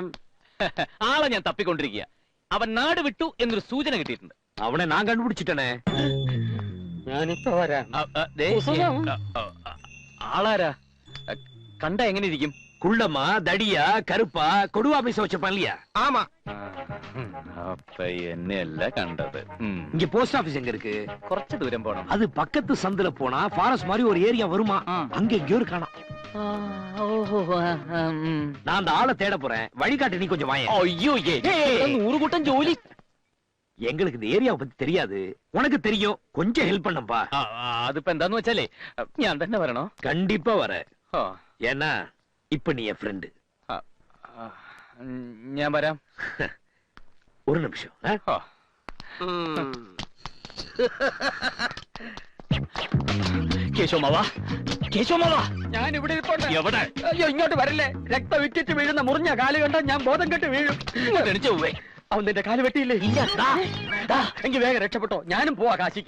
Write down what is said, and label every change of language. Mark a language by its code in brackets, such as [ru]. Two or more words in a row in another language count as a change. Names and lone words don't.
[ml] ആളെ ഞാൻ തപ്പിക്കൊണ്ടിരിക്കുക. അവൻ നാട് വിട്ടു എന്നൊരു സൂചന കിട്ടിയിട്ടുണ്ട്. അവനെ ഞാൻ കണ്ടുപിടിച്ചിട്ടേ. ഞാനിപ്പോ വരാം. ആളാരാ? കണ്ട എങ്ങനെ ഇരിക്കും? [ta] குள்ளம்ம, தடிய, கறுப்ப, கொடுவா பைஸ வெச்சப்பா இல்லையா? ஆமா. [ml] അപ്പൊ എന്നെയല്ല കണ്ടത്. [ta] இங்க [en] post office [ta] எங்க இருக்கு? [ml] കുറച്ച് ദൂരം പോണം. [ta] அது பக்கத்து சந்தில போனா ஃபாரஸ்ட் மாதிரி ஒரு ஏரியா வருமா, அங்க எங்கேயோ இருக்கானா. நான் அந்த ஆளை தேட போறேன், வழிகாட்டு நீ கொஞ்சம் வாயேன். [ml] അയ്യോ, 100 കൂട്ടം ജോലി. [ta] எங்களுக்கு இந்த ஏரியாவை பத்தி தெரியாது, உனக்கு தெரியும், கொஞ்சம் ஹெல்ப் பண்ணப்பா. [ml] അതിപ്പോ എന്താന്ന് വെച്ചാലേ ഞാൻ തന്നെ വരണോ? [ta] கண்டிப்பா வர. ஏன்னா இப்ப நீ என் ஃப்ரெண்டு. [ml] ഞാൻ വരാം. [ta] ஒரு நிமிஷம். [ml] കേശവമാവാ, കേശവമാവാ, ഞാൻ ഇവിടെ ഇരിപ്പുണ്ട്. എവിടെ? അയ്യോ, ഇങ്ങോട്ട് വരല്ലേ. രക്തം വിറ്റിട്ട് വീഴുന്ന മുറിഞ്ഞ കാല് കണ്ട ഞാൻ ബോധം കെട്ട് വീഴും. എണിച്ചു പോവേ. അവൻ നിന്റെ കാല് വെട്ടിയില്ലേ? എങ്കിൽ വേഗം രക്ഷപ്പെട്ടോ, ഞാനും പോവാ കാശിക്ക്.